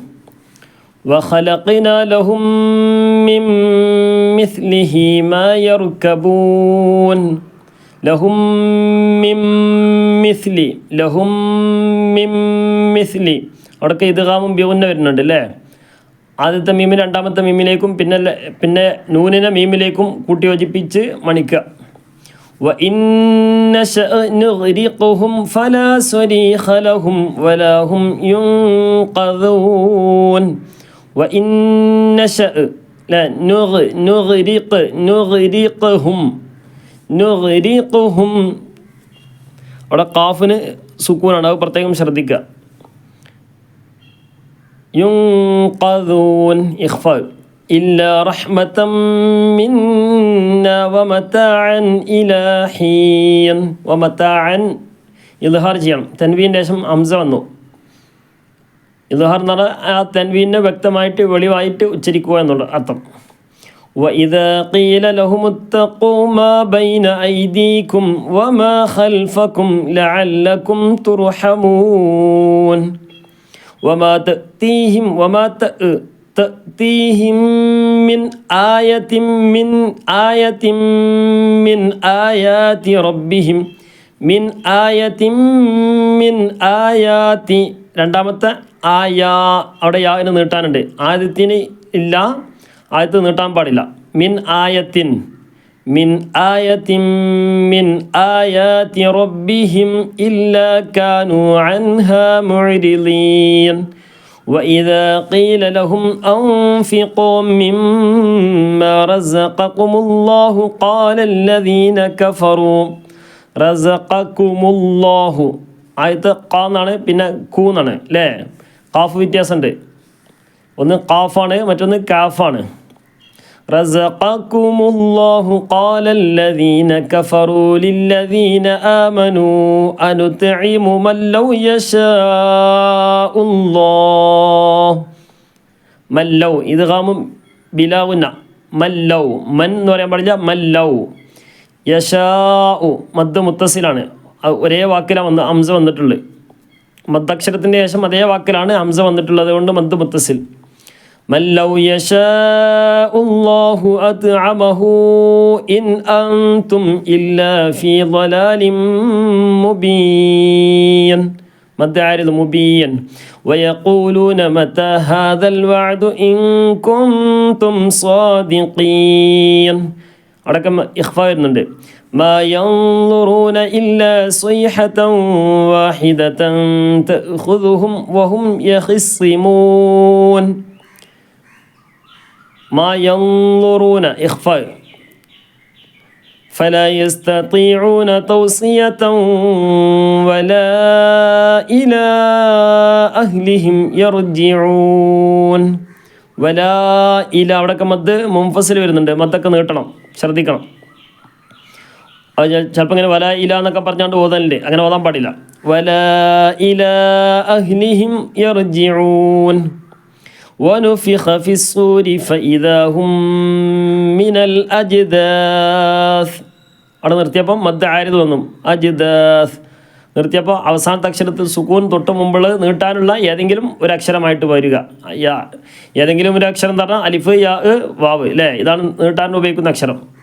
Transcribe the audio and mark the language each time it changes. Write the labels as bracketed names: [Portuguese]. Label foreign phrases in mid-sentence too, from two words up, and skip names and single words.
[Arabic] وخلقنا لهم من مثله ما يركبون. لهم من مثل، لهم من مثل. [Malayalam] അവിടെയൊക്കെ ഇദ്ഗാമും ബിഗുന്ന വരുന്നുണ്ട് അല്ലേ. ആദ്യത്തെ മീമിന് രണ്ടാമത്തെ മീമിലേക്കും പിന്നെ നൂനിനെ മീമിലേക്കും കൂട്ടി യോജിപ്പിച്ച് മണിക്കുക. [Arabic] وَإِنْ نَشَأْ نُغْرِقْهُمْ فَلَا صَرِيخَ لَهُمْ وَلَا هُمْ يُنْقَذُونَ. وَإِنْ نَشَأْ نُغْرِقْهُمْ. [Malayalam] അവിടെ ഖാഫിന് സുക്കൂനാണ്, അത് പ്രത്യേകം ശ്രദ്ധിക്കുക. [Arabic] ينقذون إخفاء. إلا رحمة منا ومتاعا إلى حين. [Malayalam] വമതാഅൻ ഇദ്ഹാർ ചെയ്യണം. തൻവീൻ്റെ ശേഷം ഹംസ വന്നു. ഇദ്ഹാർ എന്ന് പറഞ്ഞാൽ ആ തൻവീനെ വ്യക്തമായിട്ട് വെളിവായിട്ട് ഉച്ചരിക്കുക എന്നുള്ള അർത്ഥം. [Arabic] وإذا قيل لهم اتقوا ما بين أيديكم وما خلفكم لعلكم ترحمون. وما تأتيهم من آية من آيات ربهم من آية من آيات. [Malayalam] രണ്ടാമത്തെ ആയാ, അവിടെ യാന് നീട്ടാനുണ്ട്. ആദ്യത്തിന് ഇല്ല, ആയത്ത് നീട്ടാൻ പാടില്ല. [Arabic] من آية من آية من آيات ربهم إلا كانوا عنها معرضين. وإذا قيل لهم أنفقوا مما رزقكم الله قال الذين كفروا رزقكم الله. [Malayalam] ആയത്ത് ഖാ എന്നാണ്, പിന്നെ കൂ എന്നാണ് അല്ലേ. ഖാഫ് വ്യത്യാസമുണ്ട്. ഒന്ന് ഖാഫാണ്, മറ്റൊന്ന് കാഫാണ്. [Arabic] رزقكم الله قال الذين كفروا للذين آمنوا أنطعم من لو يشاء الله. ملو إدغام بلا غنة. [Malayalam] മല്ലൗ, മൻ എന്ന് പറയാൻ പാടില്ല, മല്ലൗ. യശാഉ മദ് മുത്തസിലാണ്. ഒരേ വാക്കിലാണ് ഹംസ വന്നിട്ടുള്ളത്. മദ്ദക്ഷരത്തിൻ്റെ ശേഷം അതേ വാക്കിലാണ് ഹംസ വന്നിട്ടുള്ളത്, കൊണ്ട് മദ് മുത്തസിൽ. [Arabic] من لو يشاء الله أطعمه إن أنتم إلا في ضلال مبين. مد عارض مبين. ويقولون متى هذا الوعد إن كنتم صادقين. [Malayalam] അടക്കം ഇഖ്ഫാ വരുന്നുണ്ട്. [Arabic] ما ينظرون إلا صيحة واحدة تأخذهم وهم يخصمون. ما ينظرون إخفاء. فلا يستطيعون توصية ولا إلى أهلهم يرجعون. ولا إلى [Malayalam] അവിടെയൊക്കെ മദ് മുൻഫസിൽ വരുന്നുണ്ട്. മദ്ദൊക്കെ നീട്ടണം, ശ്രദ്ധിക്കണം. അത് ചിലപ്പോൾ ഇങ്ങനെ വല ഇല എന്നൊക്കെ പറഞ്ഞാണ്ട് ഓതാനില്ലേ, അങ്ങനെ ഓതാൻ പാടില്ല. [Arabic] ولا إلى أهلهم يرجعون. ونفخ في الصور فإذا هم من الأجداث. [Malayalam] അവിടെ നിർത്തിയപ്പം മദ് ആരിദ് വന്നു. അജ്ദാസ് നിർത്തിയപ്പോൾ അവസാനത്തെ അക്ഷരത്തിൽ സുക്കൂൻ തൊട്ട് മുമ്പിൽ നീട്ടാനുള്ള ഏതെങ്കിലും ഒരു അക്ഷരമായിട്ട് വരിക. ഏതെങ്കിലും ഒരു അക്ഷരം എന്ന് പറഞ്ഞാൽ അലിഫ്, യാ, വാവ് അല്ലേ, ഇതാണ് നീട്ടാൻ ഉപയോഗിക്കുന്ന അക്ഷരം.